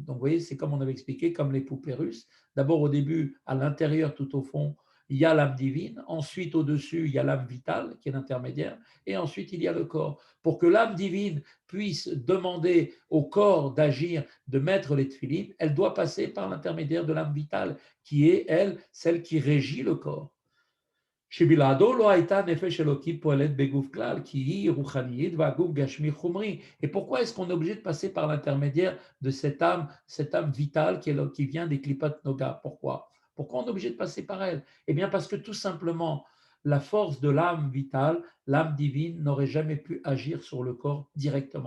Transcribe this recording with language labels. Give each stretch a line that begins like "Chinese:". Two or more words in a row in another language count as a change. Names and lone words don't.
French: Donc, vous voyez, c'est comme on avait expliqué, comme les poupées russes. D'abord, au début, à l'intérieur, tout au fond, il y a l'âme divine. Ensuite, au-dessus, il y a l'âme vitale, qui est l'intermédiaire. Et ensuite, il y a le corps. Pour que l'âme divine puisse demander au corps d'agir, de mettre les tefilines, elle doit passer par l'intermédiaire de l'âme vitale, qui est, elle, celle qui régit le corps.
Hebrew: שבלעדו לא הייתה נפש אלוקית פועלת בגוף כלל, כי היא רוחנית והגוף גשמי חומרי.
French: Et pourquoi est-ce qu'on est obligé de passer par l'intermédiaire de cette âme vitale qui vient des
Hebrew: קליפת נוגה?
French: Pourquoi? Pourquoi on est obligé de passer par elle? Eh bien parce que tout simplement, la force de l'âme vitale, l'âme divine, n'aurait jamais pu agir sur le corps directement.